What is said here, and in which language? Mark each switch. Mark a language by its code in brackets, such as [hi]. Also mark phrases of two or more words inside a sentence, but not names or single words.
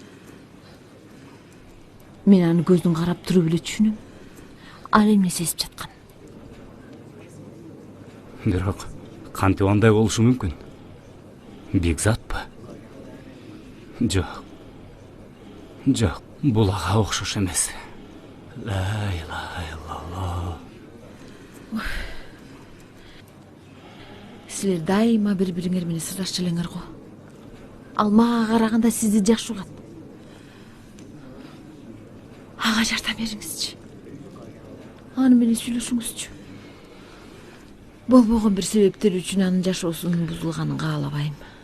[ky] Мен аны көздүн карап туруп эле түшүнөм. Ал эмне сезип жаткан? Бирок кантип андай болушу мүмкүн? Бекзатпы? Жок. Жок, бул ага окшош эмес. [ar] لا إله إلا الله. [ky] силер дайыма бири-бириңер менен сырдашчу элеңер го. Ал мага караганда сизди жакшы угат. Ага жардам бериңизчи. Аны менен сүйлөшүңүзчү. Болбогон бир себептер үчүн анын жашоосунун бузулганын каалабайм.